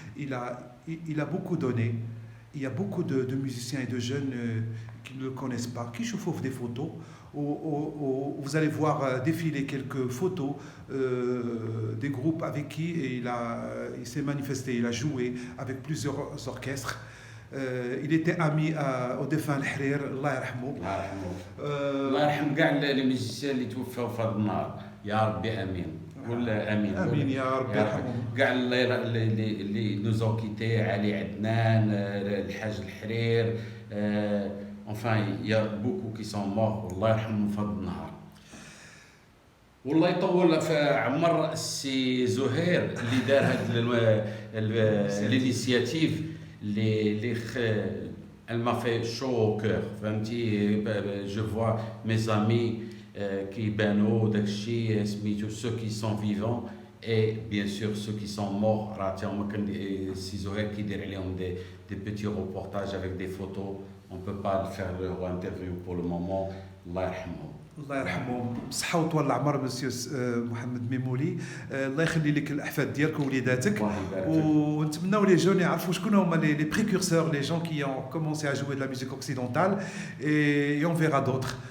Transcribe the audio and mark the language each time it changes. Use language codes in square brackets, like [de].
[fr] Il a beaucoup donné. Il y a beaucoup de musiciens et de jeunes qui ne le connaissent pas, qui chauffent des photos. Vous allez voir défiler quelques photos des groupes avec qui il s'est manifesté, il a joué avec plusieurs orchestres. Il était ami au défunt Al-Hrir, [ar] Allah yarhamou. Allah yarham كاع [fr] les musiciens [ar] اللي توفوا في هذا النهار يا ربي امين. ولا امين. امين يا ربي يرحمهم. كاع اللي [fr] nous ont quittés, [ar] علي عدنان, الحاج الحرير. [fr] Enfin, il y a beaucoup qui sont morts, [ar] والله يرحمهم في هذا النهار. والله يطول في عمر السي زهير اللي دار هذا الانيسياتيف اللي [fr] elle m'a fait chaud au cœur. [ar] فهمتي [fr] je vois mes amis qui [ar] بانوا داكشي سميتو [fr] ceux qui sont vivants et bien sûr ceux qui sont morts [ar] راه تا هما كنسيزو غير كيدير عليهم [fr] des petits reportages avec des photos. On peut pas faire leur interview pour le moment. [ar] الله يرحمهم. الله يرحمه بصحة وطول العمر مسيو محمد ميمولي. الله يخلي لك الأحفاد ديالك ووليداتك ونتمناو لي جون يعرفوا شكون هما [fr] les précurseurs, les gens qui ont commencé à jouer de la musique occidentale et on verra d'autres.